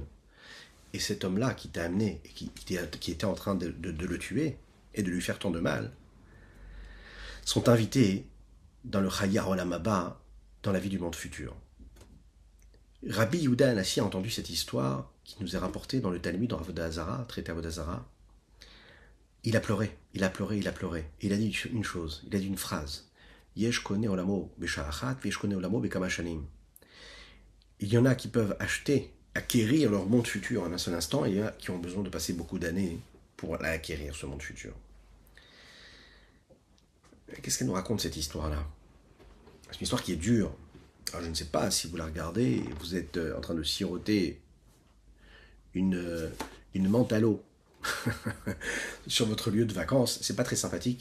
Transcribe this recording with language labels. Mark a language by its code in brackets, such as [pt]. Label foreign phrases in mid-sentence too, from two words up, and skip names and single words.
[fr] Et cet homme-là qui t'a amené, et qui était en train de le tuer et de lui faire tant de mal, sont invités dans le [he] חיי עולם הבא, [fr] dans la vie du monde futur. Rabbi Yehuda Hanassi a entendu cette histoire qui nous est rapportée dans le Talmud, dans Avodah Hazara, traité Avodah Hazara. Il a pleuré. Et il a dit une chose, il a dit une phrase. [he] יש קונה עולמו בשעה אחת, ויש קונה עולמו בכמה שנים. [fr] Il y en a qui peuvent acquérir leur monde futur en un seul instant, et il y en a qui ont besoin de passer beaucoup d'années pour acquérir ce monde futur. Qu'est-ce qu'elle nous raconte cette histoire-là? C'est une histoire qui est dure. Alors je ne sais pas si vous la regardez, vous êtes en train de siroter une menthe à l'eau sur votre lieu de vacances. C'est pas très sympathique.